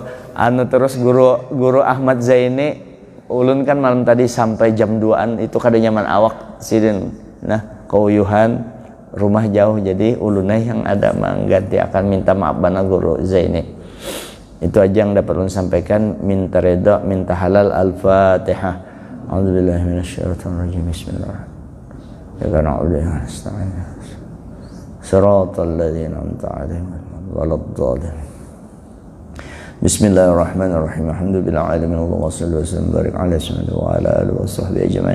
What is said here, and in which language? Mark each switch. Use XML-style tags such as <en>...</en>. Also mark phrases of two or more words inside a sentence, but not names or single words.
<bjn>Anu terus guru Ahmad Zaini ulun kan malam tadi sampai jam 2an itu kada nyaman awak sidin. Nah keuyuhan rumah jauh jadi ulunai yang ada mengganti akan minta maaf bana guru Zaini. Itu aja yang dapat ulun sampaikan. Minta redha, minta halal.</bjn> <ar>Al-Fatihah. أعوذ بالله من الشيطان الرجيم. بسم الله الرحمن الرحيم. يا نعبد ونستعين. صراط الذين أنعمت عليهم غير المغضوب عليهم. بسم الله الرحمن الرحيم. الحمد لله العالمين. اللهم صل وسلم بارك على سيدنا وعلى آله وصحبه أجمعين.</ar>